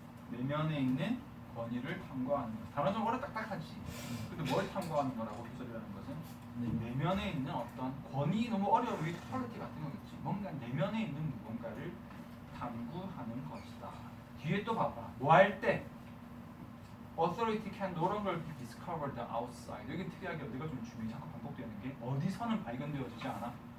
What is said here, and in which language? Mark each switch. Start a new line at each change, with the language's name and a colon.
Korean: 내면에 있는 권위를 탐구하는 거. 단어적으로 딱딱하지. 근데 뭘 탐구하는 거라고 소설이라는 것은? 내면에 있는 어떤 권위, 너무 어려워. authority 같은 거겠지. 뭔가 내면에 있는 무언가를 탐구하는 것이다. 뒤에 또 봐봐. 뭐 할 때?
English: authority can no longer be discovered outside.
Korean: 여기 특이하게 어디가 좀 중요해. 자꾸 반복되는 게 어디서는 발견되어지지 않아?